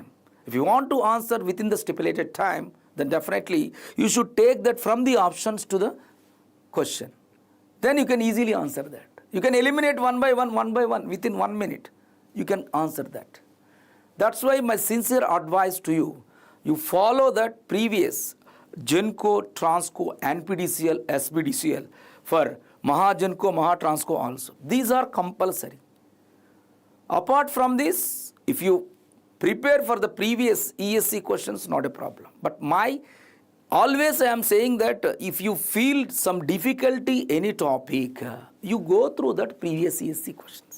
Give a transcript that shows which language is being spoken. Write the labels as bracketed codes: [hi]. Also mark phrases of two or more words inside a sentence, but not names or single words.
[en] If you want to answer within the stipulated time, then definitely you should take that from the options to the question. Then you can easily answer that. You can eliminate one by one within 1 minute. You can answer that. That's why my sincere advice to you, you follow that previous GENCO, Transco, NPDCL, SPDCL for Maha GENCO, Maha Transco also. These are compulsory. Apart from this, if you prepare for the previous ESC questions, not a problem. But always I am saying that if you feel some difficulty any topic, you go through that previous ESC questions.